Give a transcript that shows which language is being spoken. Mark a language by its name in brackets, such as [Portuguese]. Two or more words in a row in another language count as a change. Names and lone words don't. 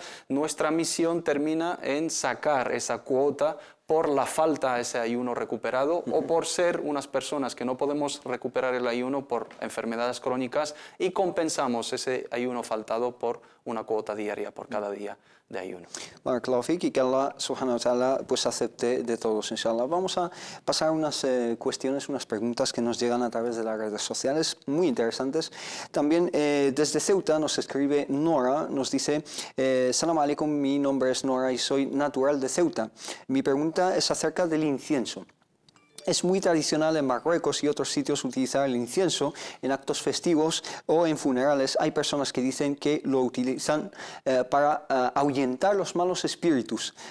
[Spanish] Nuestra misión termina en sacar esa cuota por la falta de ese ayuno recuperado o por ser unas personas que no podemos recuperar el ayuno por enfermedades crónicas y compensamos ese ayuno faltado por una cuota diaria por cada día de ayuno. [Arabic] بارك الله فيك, [Spanish] y que [Arabic] الله سبحانه وتعالى [Spanish] pues acepte de todos, inshallah. Vamos a pasar unas cuestiones, unas preguntas que nos llegan a través de las redes sociales, muy interesantes. También desde Ceuta nos escribe Nora, nos dice: [Arabic] سلام عليكم, [Spanish] mi nombre es Nora y soy natural de Ceuta. Mi pregunta es acerca del incienso. Es muy tradicional en Marruecos y otros sitios utilizar el incienso en actos festivos o en funerales. Hay personas que dicen que lo utilizan para ahuyentar los malos espíritus.